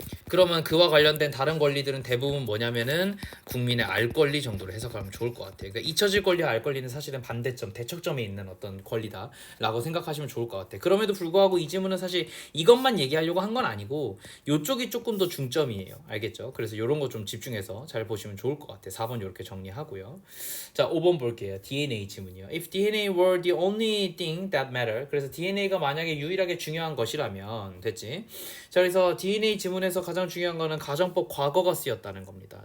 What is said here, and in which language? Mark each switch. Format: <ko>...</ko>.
<ko>그러면 그와 관련된 다른 권리들은 대부분 뭐냐면은 국민의 알 권리 정도로 해석하면 좋을 것 같아요. 그러니까 잊혀질 권리와 알 권리는 사실은 반대점, 대척점에 있는 어떤 권리다라고 생각하시면 좋을 것 같아요. 그럼에도 불구하고 이 지문은 사실 이것만 얘기하려고 한 건 아니고 이쪽이 조금 더 중점이에요. 알겠죠? 그래서 이런 거 좀 집중해서 잘 보시면 좋을 것 같아요. 4번 이렇게 정리하고요. 자, 5번 볼게요. DNA 지문이요.</ko> <en>If DNA were the only thing that matter.</en> <ko>그래서 DNA가 만약에 유일하게 중요한 것이라면 됐지? 자, 그래서 DNA 지문에서 가장 중요한 거는 가정법 과거가 쓰였다는 겁니다.</ko>